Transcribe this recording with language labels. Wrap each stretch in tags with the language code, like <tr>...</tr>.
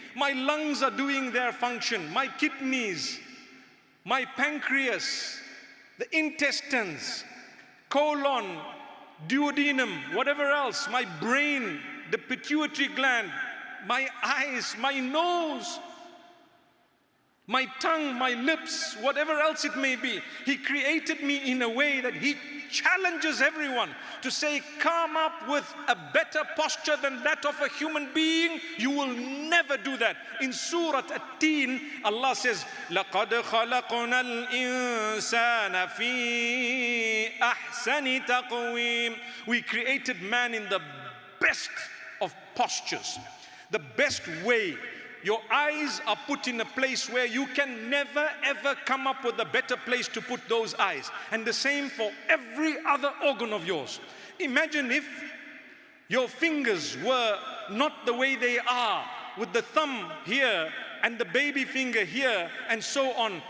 <en>My lungs are doing their function, my kidneys, my pancreas, the intestines, colon, duodenum, whatever else, my brain, the pituitary gland, my eyes, my nose, my tongue, my lips, whatever else it may be. He created me in a way that He challenges everyone to say, come up with a better posture than that of a human being. You will never do that. In Surah At-Teen, Allah says,</en> <ar>لَقَدْ خَلَقْنَا الْإِنسَانَ فِي أَحْسَنِ تَقْوِيمٍ.</ar> <en>We created man in the best of postures, the best way. Your eyes are put in a place where you can never ever come up with a better place to put those eyes. And the same for every other organ of yours. Imagine if your fingers were not the way they are, with the thumb here and the baby finger here and so on.</en>